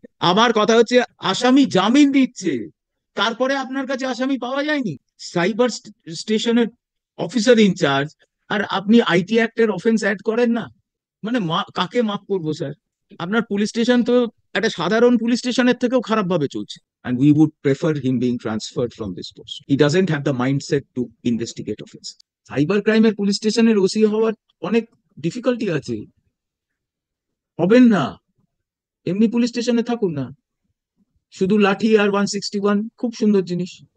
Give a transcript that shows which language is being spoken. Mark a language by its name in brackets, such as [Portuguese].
[Bangla] আমার কথা হচ্ছে আসামি জামিন দিচ্ছে, তারপরে আপনার কাছে আসামি পাওয়া যায়নি। সাইবার স্টেশনের অফিসার ইনচার্জ, আর আপনি আইটি অ্যাক্টের অফেন্স অ্যাড করেন না। মানে কাকে মাফ করবো স্যার? আপনার পুলিশ স্টেশন তো একটা সাধারণ পুলিশ স্টেশনের থেকেও খারাপ ভাবে চলছে। [English] And we would prefer him being transferred from this post. He doesn't have the mindset to investigate offense. [Bangla] Cyber ক্রাইমের police স্টেশনের ওসি হওয়ার অনেক ডিফিকাল্টি আছে। হবেন না, এমনি পুলিশ স্টেশনে থাকুন না, শুধু লাঠি আর 161, খুব সুন্দর জিনিস।